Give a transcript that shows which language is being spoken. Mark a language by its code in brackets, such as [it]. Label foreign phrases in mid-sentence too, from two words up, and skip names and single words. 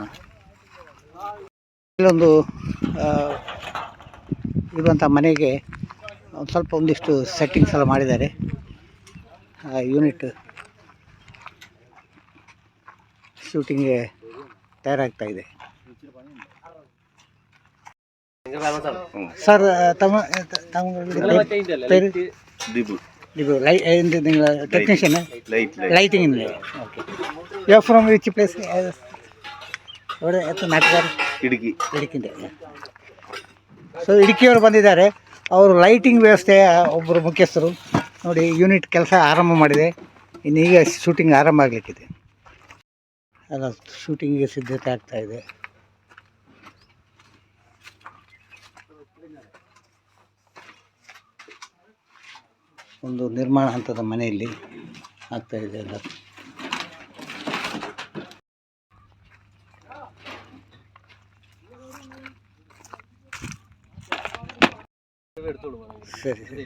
[kn] ಇಲ್ಲೊಂದು ಇರುವಂಥ ಮನೆಗೆ ಒಂದು ಸ್ವಲ್ಪ ಒಂದಿಷ್ಟು ಸೆಟ್ಟಿಂಗ್ಸ್ ಎಲ್ಲ ಮಾಡಿದ್ದಾರೆ. ಯೂನಿಟ್ ಶೂಟಿಂಗ್ಗೆ ತಯಾರಾಗ್ತಾ ಇದೆ. ಸರ್, [ml] നിങ്ങൾ ടെക്നീഷ്യൻ ലൈറ്റിങ്ങിൻ്റെ. ഓക്കെ. [en] you are from which place? [ml] എവിടെ എത്ര നാട്ടുകാർ? [kn] ಇಡುಕಿಂದೆ. ಸೊ ಇಡುಕಿಯವರು ಬಂದಿದ್ದಾರೆ. ಅವರು ಲೈಟಿಂಗ್ ವ್ಯವಸ್ಥೆಯ ಒಬ್ಬರು ಮುಖ್ಯಸ್ಥರು. ನೋಡಿ, ಯೂನಿಟ್ ಕೆಲಸ ಆರಂಭ ಮಾಡಿದೆ. ಇನ್ನೀಗ ಶೂಟಿಂಗ್ ಆರಂಭ ಆಗಲಿಕ್ಕಿದೆ. ಎಲ್ಲ ಶೂಟಿಂಗಿಗೆ ಸಿದ್ಧತೆ ಆಗ್ತಾ ಇದೆ. ಒಂದು ನಿರ್ಮಾಣ ಹಂತದ ಮನೆಯಲ್ಲಿ ಆಗ್ತಾ ಇದೆ ಎಲ್ಲ. [ml] ശരി ശരി.